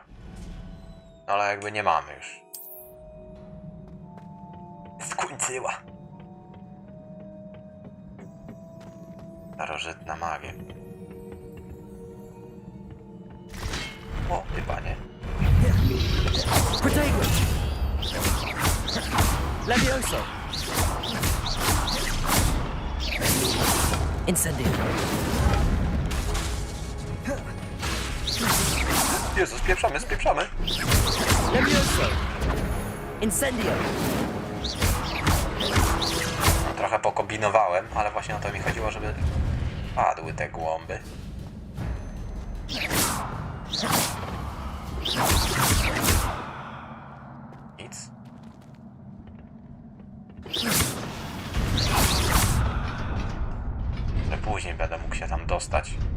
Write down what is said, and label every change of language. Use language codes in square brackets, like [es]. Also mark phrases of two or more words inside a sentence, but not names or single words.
[pl] No ale jakby nie mamy już. Skończyła. Starożytna magia. O, ty panie. Protection! Levioso! Incendio! Jezu, spieprzamy, spieprzamy! [la] Levioso! Incendio! [pl] No, trochę pokombinowałem, ale właśnie o to mi chodziło, żeby padły te głąby. Nic. Że później będę mógł się tam dostać.